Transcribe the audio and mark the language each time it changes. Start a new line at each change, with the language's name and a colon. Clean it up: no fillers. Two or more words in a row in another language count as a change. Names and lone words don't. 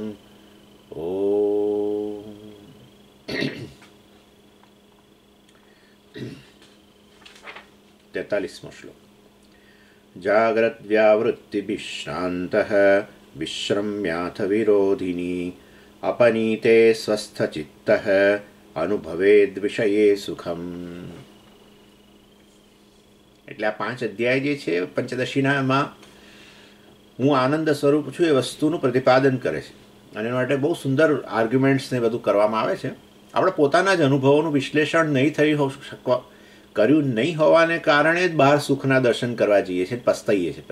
Sanskrit: ॐ 43 श्लोक। जाग्रद्व्यावृत्तिभिश्रान्तः विश्रम्याथ विरोधिनी अपनीते स्वस्थचित्तः अनुभवेद्विषये सुखम्।
Gujarati: એટલે આ 5 અધ્યાય જે છે પંચદશીનામાં હું આનંદ સ્વરૂપ છું એ વસ્તુનું પ્રતિપાદન કરે છે અને એના માટે બહુ સુંદર આર્ગ્યુમેન્ટ્સ ને બધું કરવામાં આવે છે. આપણે પોતાના જ અનુભવોનું વિશ્લેષણ નહીં કર્યું નહીં હોવાને કારણે જ બહાર સુખના દર્શન કરવા જઈએ છીએ, પસ્તાઈએ છીએ.